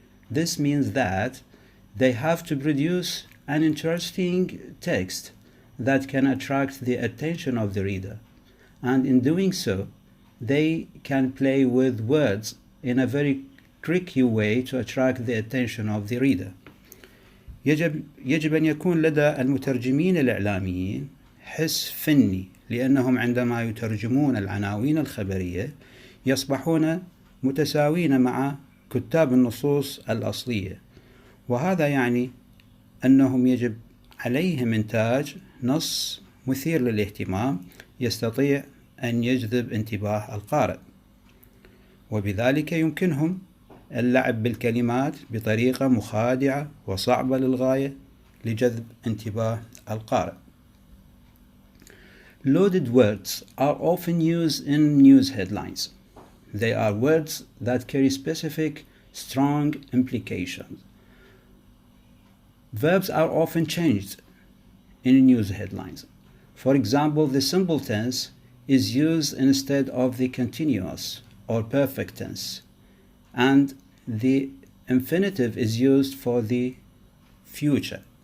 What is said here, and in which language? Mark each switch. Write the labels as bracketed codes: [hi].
[en] This means that they have to produce an interesting text that can attract the attention of the reader, and in doing so, they can play with words in a very tricky way to attract the attention of the reader. [ar] يجب أن يكون لدى المترجمين الإعلاميين حس فني لأنهم عندما يترجمون العناوين الخبرية يصبحون متساوين مع كتاب النصوص الأصلية، وهذا يعني أنهم يجب عليهم إنتاج نص مثير للاهتمام يستطيع أن يجذب انتباه القارئ، وبذلك يمكنهم اللعب بالكلمات بطريقة مخادعة وصعبة للغاية لجذب انتباه القارئ. [en] Loaded words are often used in news headlines. They are words that carry specific, strong implications. Verbs are often changed in news headlines. For example, the simple tense is used instead of the continuous or perfect tense, and the infinitive is used for the future.